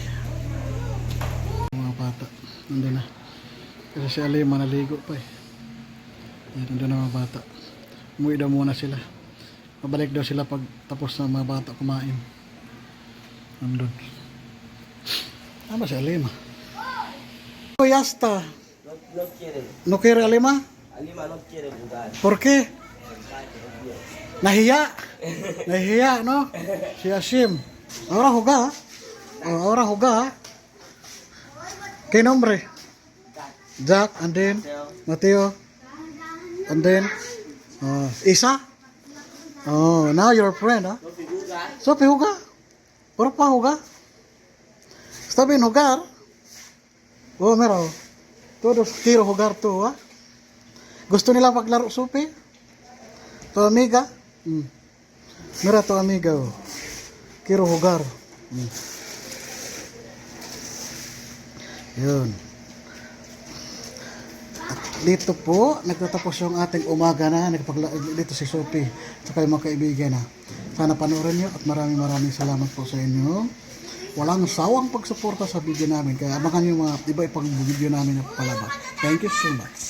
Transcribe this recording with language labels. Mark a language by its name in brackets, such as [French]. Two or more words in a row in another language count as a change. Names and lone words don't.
[Filipino] Mga bata, nandun na. Kasi si Alima naligo pa eh. Nandun na mga bata. Umuwi daw muna sila. Pabalik daw sila pag tapos na mga bata kumain. Nandun. Ano ba si Alima? [Spanish] Oh, yasta. No quiere. ¿No quiere Alima? Alima no quiere jugar. ¿Por qué? [Filipino] Nahiya. Nahiya, no? [Spanish] Si Hashim. Ahora juega. Oh, ahora juega. ¿Qué nombre? [English] Jack, and then Mateo. And then Isa. Oh, now you're a friend, huh? [Spanish] No figura. Sophie, juega. ¿Por qué juega? ¿Está bien jugar? Oh, mira. Todos quiero jugar tú, ha? [Filipino] Gusto nila paglaro, [Spanish] Sophie? Tu amiga? Mira tu amiga, oh. Quiero jugar. [Filipino] Yun. At dito po, nagtatapos yung ating umaga na. Dito si Sophie. Tsaka yung mga kaibigan na. Sana panoorin nyo at maraming salamat po sa inyo. Walang sawang pagsuporta sa video namin. Kaya abangan nyo mga iba-ibang video namin na palabas. [English] Thank you so much.